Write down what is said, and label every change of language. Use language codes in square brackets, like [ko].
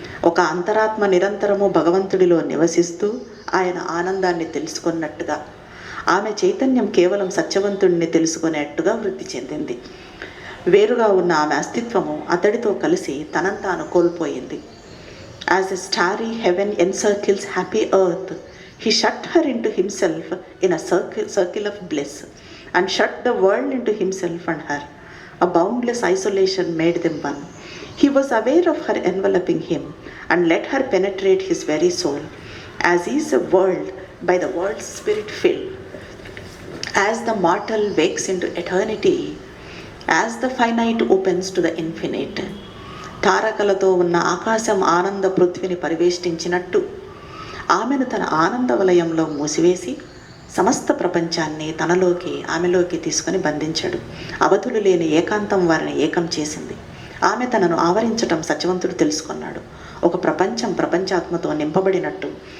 [te] ఒక అంతరాత్మ నిరంతరము భగవంతుడిలో నివసిస్తూ ఆయన ఆనందాన్ని తెలుసుకున్నట్టుగా, ఆమె చైతన్యం కేవలం సత్యవంతుడిని తెలుసుకునేట్టుగా వృద్ధి చెందింది. వేరుగా ఉన్న ఆమె అస్తిత్వము అతడితో కలిసి తనను తాను కోల్పోయింది. [en] As a starry heaven encircles happy earth, he shut her into himself in a circle of bliss and shut the world into himself and her. A boundless isolation made them one. He was aware of her enveloping him and let her penetrate his very soul. As is a world by the world's spirit filled, as the mortal wakes into eternity, as the finite opens to the infinite. [te] తారకలతో ఉన్న ఆకాశం ఆనంద పృథ్వీని పరివేష్టించినట్టు ఆమెను తన ఆనంద వలయంలో మూసివేసి సమస్త ప్రపంచాన్ని ఆమెలోకి తీసుకొని బంధించాడు. అవధులు లేని ఏకాంతం వారిని ఏకం చేసింది. ఆమె తనను ఆవరించటం సత్యవంతుడు తెలుసుకున్నాడు. ఒక ప్రపంచాత్మతో నింపబడినట్టు